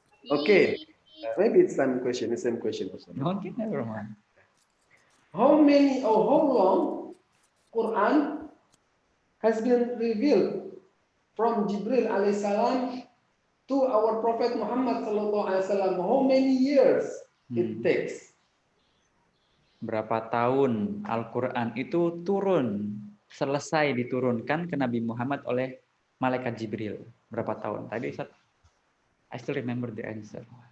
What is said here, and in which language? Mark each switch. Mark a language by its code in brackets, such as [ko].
[en] Okay, maybe it's same question, the same question also. Okay, never mind. How many or how long Quran has been revealed from Jibril alaihissalam to our Prophet Muhammad sallallahu alaihi wasallam? How many years it takes? [id] Berapa tahun Al-Quran itu turun, selesai diturunkan ke Nabi Muhammad oleh Malaikat Jibril? Berapa tahun? Tadi [en] I still remember the answer.